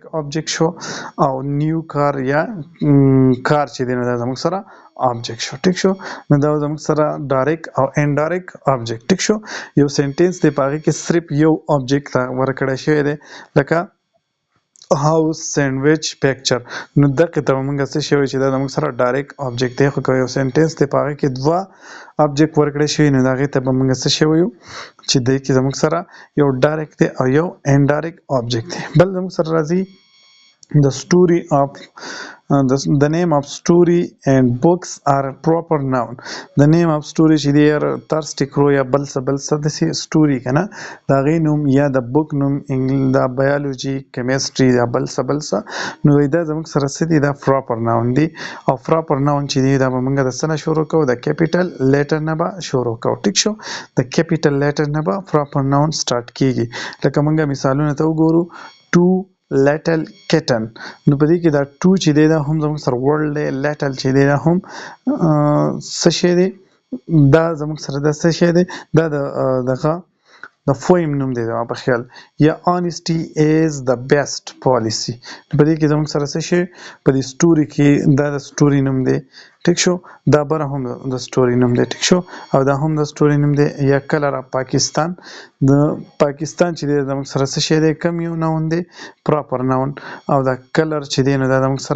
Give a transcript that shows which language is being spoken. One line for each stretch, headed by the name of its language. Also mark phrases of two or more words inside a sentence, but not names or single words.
Pashto: آبجیکټ شو او نیو کار یا کار چې دی نو دا زموږ سره آبجیکټ شو ټیک شو نو دا زموږ سره ډایرکټ او
English: indirect object
Pashto: ټیک شو یو سنټنس دی په هغې کې صرف یو آبجیکټ ورکړی شوی دی لکه
English: house sandwich picture
Pashto: نو دغه ته موږ څه شوی چې دا موږ سره
English: direct object
Pashto: دی خو یو سنټنس دی په هغه کې دوه آبجیکټ ورکړی شوی نو هغې ته به موږ څه شوی چې دی کې زموږ سره یو ډایرکټ دی او یو
English: indirect object
Pashto: دی بل زموږ سره راځي
English: the story of the name of story and books are proper noun the name of story
Pashto: چې دی
English: thirsty crow
Pashto: یا بل څه داسې story که نه د هغې نوم یا د بوک نوم د
English: biology chemistry
Pashto: یا بل څه نو دا زموږ سره څه دي دا
English: proper noun
Pashto: دی او
English: proper noun
Pashto: چې دی دا به موږ د څه نه شروع کوو د
English: capital letter
Pashto: نه به شروع کوو ټیک شو د
English: capital letter
Pashto: نه به
English: proper noun start
Pashto: کیږي لکه موږ مثالونه ته وګورو
English: to little kitten
Pashto: نو په دې کې دا ټو چې دی دا هم زموږ سره ورلډ دی لیټل چې دی دا هم څه شی دی دا زموږ سره دا څه شی دی دا دغه د فویم نوم دی زما په خیال یا
English: honesty is the best policy
Pashto: په دې کې زموږ سره څه شی په دې سټوري کې دا د سټوري نوم دی ټیک شو دا بره هم د سټوري نوم دی ټیک شو او دا هم د سټوري نوم دی یا کلر اف پاکستان د پاکستان چې دی زموږ سره څه شی دی کم یو ناون دی
English: proper noun
Pashto: او دا کلر چې دی نو دا زموږ سره